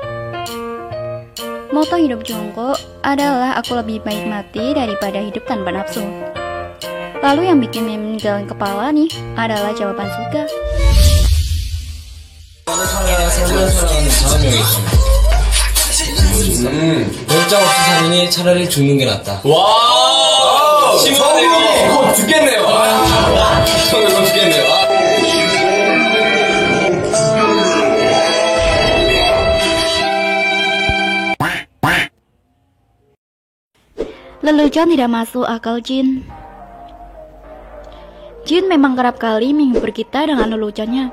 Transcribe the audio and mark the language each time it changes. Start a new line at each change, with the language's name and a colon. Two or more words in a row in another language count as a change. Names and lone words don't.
Indonesian: Moto hidup Jungkook adalah aku lebih baik mati daripada hidup tanpa nafsu. Lalu yang bikin meninggalin kepala nih adalah jawaban Suga.
Korean: 열정 없이 사느니 차라리 죽는 게 낫다. 와! 심하네. 이거 죽겠네요. 이거 죽겠네요.
Indonesian: Lelucon tidak masuk akal Jin. Jin memang kerap kali menghibur kita dengan leluconnya.